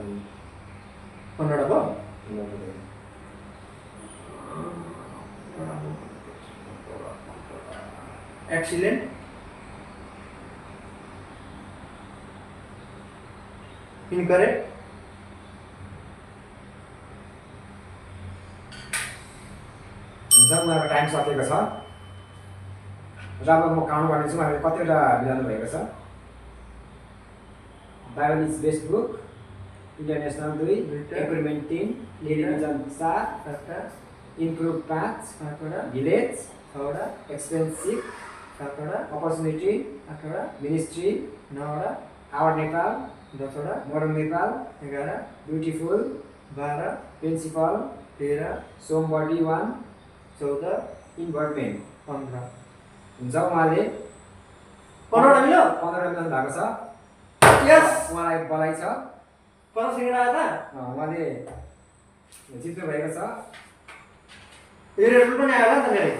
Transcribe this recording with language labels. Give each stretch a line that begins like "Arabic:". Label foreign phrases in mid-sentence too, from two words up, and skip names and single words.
Nepali: 15वटा भयो।
English: excellent, incorrect,
Nepali: हुन्छ। उहाँको टाइम सकिएको छ र अब म काउन्ट गर्नेछु उहाँले कतिवटा मिलाउनु भएको छ।
English: Bible is best book, international 2, agreement 3, television 4, improve 5, village
Nepali: 6वटा, एक्सपेंसिव 7वटा, अपॉर्चुनिटी 8वटा, मिनिस्ट्री 9वटा, आवर नेपाल 10वटा, मोरन नेपाल 11, ब्यूटीफुल 12, प्रिंसिपल 13,
English: somebody one,
Nepali: 14, इन्भल्भमेन्ट 15 हुन्छ। उहाँले 15वटा मिल्यो। 15 मिलाउनु भएको छ। यस, उहाँलाई बधाई छ। 15 सेकेन्ड आयो त। उहाँले जित्नु भएको छ। यो रेड बुल पनि आयो होला नि त मेरो।